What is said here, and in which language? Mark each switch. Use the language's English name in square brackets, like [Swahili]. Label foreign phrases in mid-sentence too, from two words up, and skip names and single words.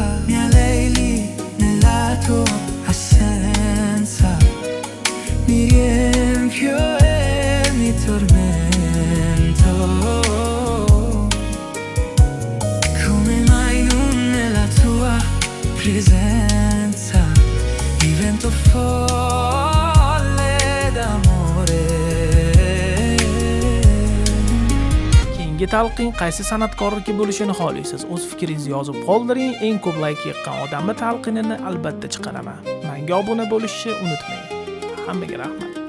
[Italian] Mi allegri nella tua assenza, mi riempio e mi tormento. Come mai non nella tua presenza divento folle d'amore. [Uzbek] Keyingi talqin qaysi san'atkorniki bo'lishini xohlaysiz? O'z fikringizni yozib qoldiring. Eng ko'p like yiqqan odamni talqinini albatta chiqaraman. Menga obuna bo'lishni unutmang. Hammaga rahmat.